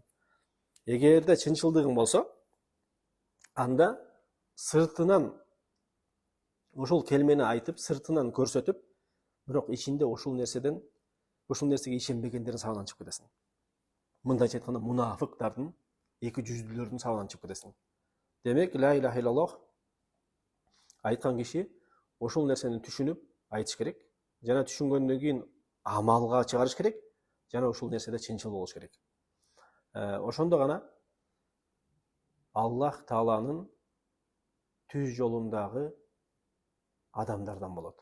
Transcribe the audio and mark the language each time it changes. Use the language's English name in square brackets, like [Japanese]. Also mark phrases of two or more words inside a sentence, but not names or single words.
[Kyrgyz] Эгерде чынчылдыгың болсо, анда сыртынан ушул келмени айтып, сыртынан көрсөтүп, бирок ичинде ушул нерсеге ишенбегендердин сабынан чыгып кетесиң. Мындайча айтканда, мунафыктардын, эки жүздүүлөрдүн сабынан чыгып кетесиң. Демек, [Arabic] لا إله إلا الله [Kyrgyz] айткан киши ошол нерсени түшүнүп айтыш керек, жана түшүнгөндөн кийин амалга чыгарыш керек, жана ушул нерседе чынчыл болуш керек. Ошондо гана Аллах Тааланын түз жолундагы адамдардан болот.